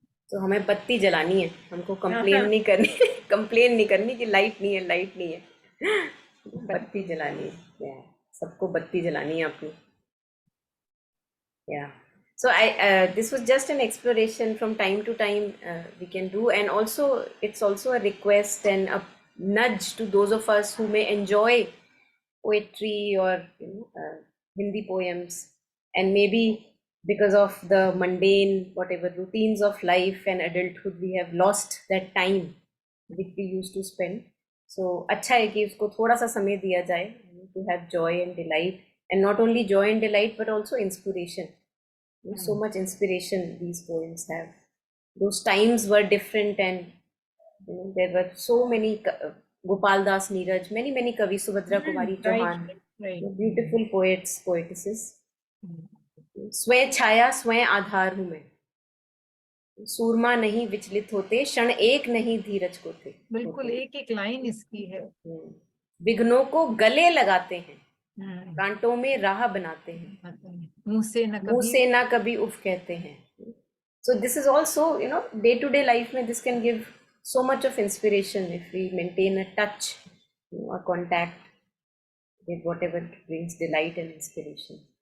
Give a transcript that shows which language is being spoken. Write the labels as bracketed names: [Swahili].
[Hindi] तो हमें बत्ती जलानी है, हमको कंप्लेन नहीं करनी कंप्लेन नहीं करनी कि लाइट नहीं है, लाइट नहीं है। बत्ती जलानी है, सबको बत्ती जलानी है अपनी। [English] Yeah. So this was just an exploration. From time to time we can do, and also it's also a request and a nudge to those of us who may enjoy poetry or Hindi poems, and maybe because of the mundane whatever routines of life and adulthood we have lost that time which we used to spend. So [Hindi] अच्छा है कि उसको थोड़ा सा समय दिया जाए [English] to have joy and delight, and not only joy and delight but also inspiration. So much inspiration these poems have. Those times were different, and there were so many Gopal Das Neeraj, many Kavi, Subhadra Kumari Chauhan, right. beautiful poets, poetesses. [Hindi] स्वयं छाया स्वयं आधार हूँ मैं, सूरमा नहीं विचलित होते, क्षण एक नहीं धीरज को थे। बिल्कुल एक एक लाइन इसकी है। विघ्नों को गले लगाते हैं, कांटों में राह बनाते हैं, मुंह से ना कभी उफ कहते हैं। [English] So this is also, day to day life में this can give so much of inspiration if we maintain a touch, a contact with whatever brings delight and inspiration.